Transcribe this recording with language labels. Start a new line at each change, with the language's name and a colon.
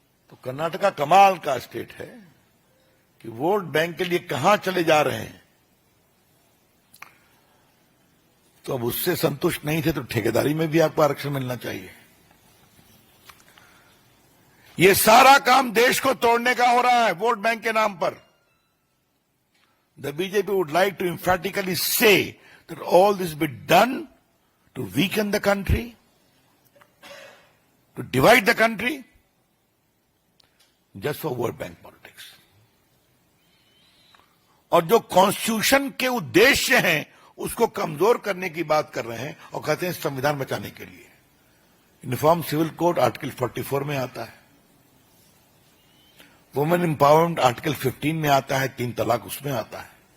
Hindi: तो कर्नाटका कमाल का स्टेट है कि वोट बैंक के लिए कहां चले जा रहे हैं। तो अब उससे संतुष्ट नहीं थे तो ठेकेदारी में भी आपको आरक्षण मिलना चाहिए। ये सारा काम देश को तोड़ने का हो रहा है वोट बैंक के नाम पर।
English: The BJP would like to emphatically say that all this be done to weaken the country, to divide the country, just for vote bank politics.
Hindi: और जो कॉन्स्टिट्यूशन के उद्देश्य हैं उसको कमजोर करने की बात कर रहे हैं और कहते हैं संविधान बचाने के लिए। यूनिफॉर्म सिविल कोड आर्टिकल 44 में आता है, वुमेन एम्पावरमेंट आर्टिकल 15 में आता है, 3 तलाक उसमें आता है।